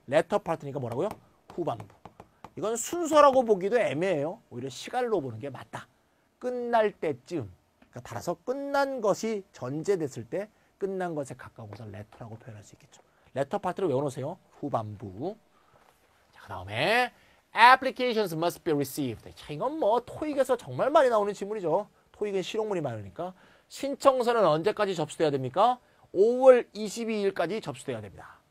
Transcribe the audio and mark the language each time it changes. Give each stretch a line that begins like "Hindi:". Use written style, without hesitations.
Korean: Latter part니까 뭐라고요? 후반부. 이건 순서라고 보기도 애매해요. 오히려 시간으로 보는 게 맞다. 끝날 때쯤, 그러니까 따라서 끝난 것이 전제됐을 때 끝난 것에 가까운 것을 letter라고 표현할 수 있겠죠. letter 파트를 외워놓으세요. 후반부. 자, 그 다음에
English: applications must be received.
Korean: 자, 이건 뭐 토익에서 정말 많이 나오는 질문이죠. 토익은 실용문이 많으니까. 신청서는 언제까지 접수돼야 됩니까? 5월 22일까지 접수돼야 됩니다.